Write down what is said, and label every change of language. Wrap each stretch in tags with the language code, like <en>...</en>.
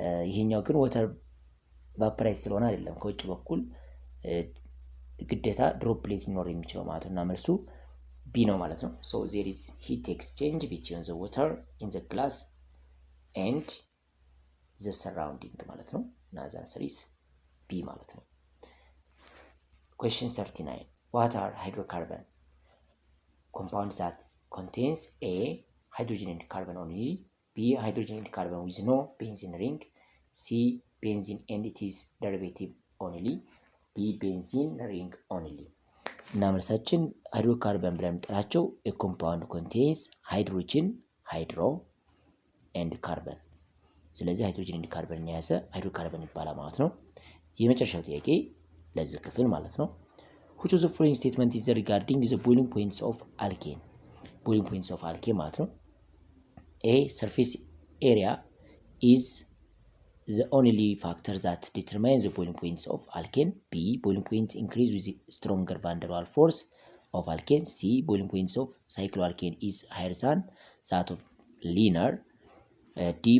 <am>ይሄኛው ግን ወተር ቫፖራይዝ ስለሆነ አይደለም ከውጭ በኩል ግዴታ ድሮፕሌት ሊኖር የሚችለው ማለት ነው እና መልሱ ቢ ነው ማለት ነው።</am> <en>ሶ ዜር ኢዝ ሂት ኤክስቼንጅ ቢትዊን ዘ ወተር ኢን ዘ ግላስ ኤንድ ዘ ሰራውንዲንግ</en> <am>ማለት ነው እና</am> <en>ዘ አንሰር ኢዝ ቢ</en> <am>ማለት ነው።</am> <en>Question 39. What are hydrocarbon? Compound that contains A. Hydrogen and carbon only. B. Hydrogen and carbon with no benzene ring. C. Benzene and its derivative only. B. Benzene ring only.</en> <am>እና መልሳችን ሃይድሮካርበን ብለን የምንጠራቸው</am> <en>a compound contains hydrogen, hydro and carbon።</en> <am>ስለዚህ ሃይድሮጅን and ካርበን የያዘ ሃይድሮካርበን ይባላል ማለት ነው። የመጨረሻው ጥያቄ ለዚህ ክፍል ማለት ነው።</am> <en>which of the following statement is regarding the boiling points of alkane? boiling points of alkane</en> <am>ማለት ነው።</am> <en>A. surface area is the only factor that determines the boiling points of alkane. B. boiling point increase with stronger van der Waals force of alkane. C. boiling points of cycloalkane is higher than that of linear. D.</en>